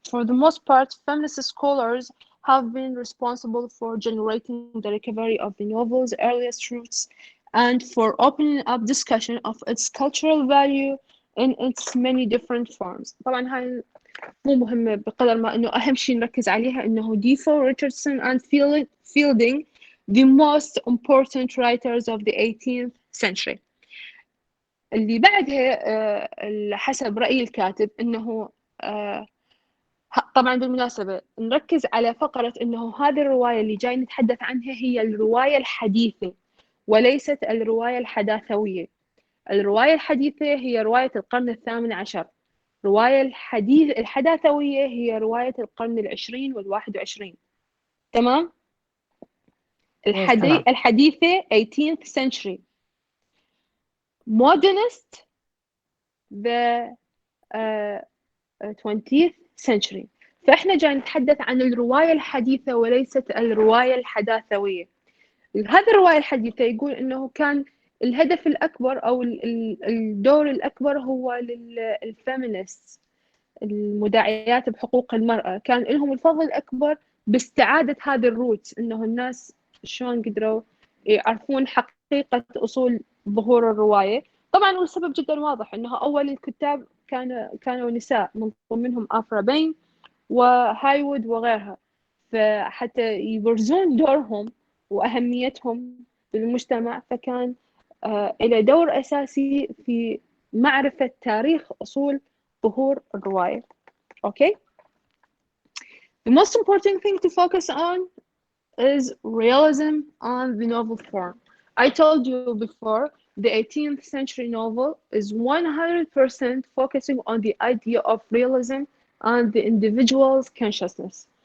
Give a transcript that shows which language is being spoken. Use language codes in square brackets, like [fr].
[en] For the most part, feminist scholars have been responsible for generating the recovery of the novel's earliest roots and for opening up discussion of its cultural value in its many different forms. [ar] طبعا هاي مو مهمة بقدر ما إنه أهم شيء نركز عليها إنه [en] Defoe, Richardson, and Fielding the most important writers of the 18th century. [ar] اللي بعدها حسب رأي الكاتب إنه طبعا بالمناسبة نركز على فقرة إنه هذه الرواية اللي جاي نتحدث عنها هي الرواية الحديثة وليست الرواية الحداثوية. الرواية الحديثة هي رواية القرن الثامن عشر. رواية الحداثوية هي رواية القرن العشرين والواحد وعشرين. تمام؟ الحديثة [en] 18th century. Modernist the 20th century. [ar] فإحنا جاي نتحدث عن الرواية الحديثة وليست الرواية الحداثوية. هذه الرواية الحديثة يقول إنه كان الهدف الأكبر أو الدور الأكبر هو للفيمينيست المداعيات بحقوق المرأة، كان لهم الفضل الأكبر باستعادة هذه الروت، إنه الناس شلون قدروا يعرفون حقيقة أصول ظهور الرواية. طبعا والسبب جدا واضح، إنه أول الكتاب كانوا نساء من ضمنهم آفرا بين وهايوود وغيرها، فحتى يبرزون دورهم وأهميتهم بالمجتمع فكان إلى دور أساسي في معرفة تاريخ أصول ظهور الرواية. [en] Okay? The most important thing to focus on is realism on the novel form. I told you before, the 18th century novel is 100% focusing on the idea of realism and the individual's consciousness.